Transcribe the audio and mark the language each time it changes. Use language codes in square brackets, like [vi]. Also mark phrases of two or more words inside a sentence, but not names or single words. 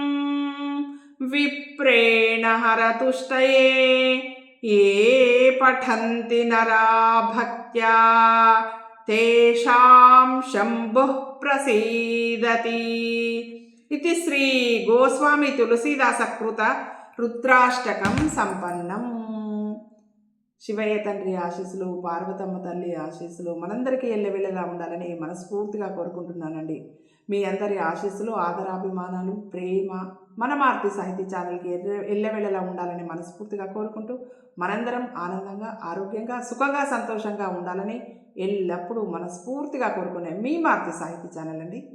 [sa] विप्रेण हरतुष्टये ये पठन्ति नरा भक्त्या तेषां शम्भुः प्रसीदति इति श्री गोस्वामी तुलसीदास कृत రుద్రాష్టకం సంపన్నం. [te] శివయ్య తండ్రి ఆశీస్సులు, పార్వతమ్మ తల్లి ఆశీస్సులు మనందరికీ ఎల్లవెల్లలా ఉండాలని మనస్ఫూర్తిగా కోరుకుంటున్నానండి. మీ అందరి ఆశీస్సులు, ఆదరాభిమానాలు, ప్రేమ మన మారుతి సాహితీ ఛానల్కి ఎల్లవెల్లలా ఉండాలని మనస్ఫూర్తిగా కోరుకుంటూ మనందరం ఆనందంగా, ఆరోగ్యంగా, సుఖంగా, సంతోషంగా ఉండాలని ఎల్లప్పుడూ మనస్ఫూర్తిగా కోరుకునే మీ మారుతి సాహితీ ఛానల్ అండి.